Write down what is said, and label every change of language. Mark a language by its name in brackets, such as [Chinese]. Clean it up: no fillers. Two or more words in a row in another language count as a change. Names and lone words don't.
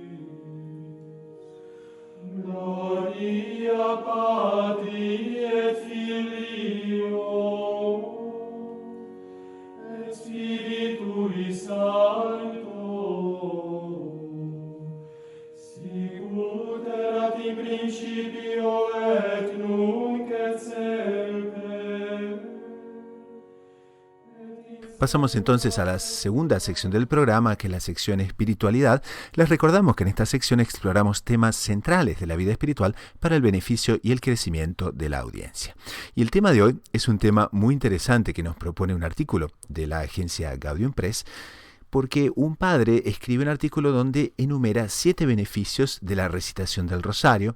[Latin] Gloria Patri et Filio et Spiritui Sancto, sicut erat in principio et nunc et semper. [Spanish] Pasamos entonces a la segunda sección del programa, que es la sección espiritualidad. Les recordamos que en esta sección exploramos temas centrales de la vida espiritual para el beneficio y el crecimiento de la audiencia. Y el tema de hoy es un tema muy interesante que nos propone un artículo de la agencia Gaudium Press, porque un padre escribe un artículo donde enumera 7 beneficios de la recitación del rosario.